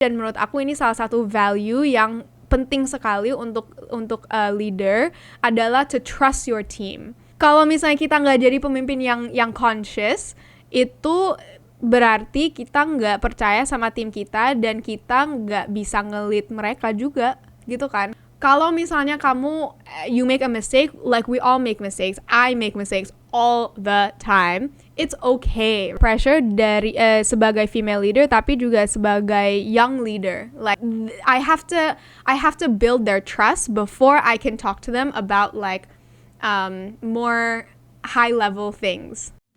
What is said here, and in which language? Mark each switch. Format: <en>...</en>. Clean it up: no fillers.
<id>Dan menurut aku ini salah satu value yang penting sekali untuk leader adalah</id> <en>to trust your team.</en> <id>Kalau misalnya kita nggak jadi pemimpin yang conscious, itu berarti kita nggak percaya sama tim kita dan kita nggak bisa nge-lead mereka juga, gitu kan? Kalau misalnya</id> <en>you make a mistake, like we all make mistakes, I make mistakes all the time, it's okay.</en> <id>Pressure dari sebagai female leader tapi juga sebagai young leader.</id> <en>Like I have to build their trust before I can talk to them about like more high level things.</en>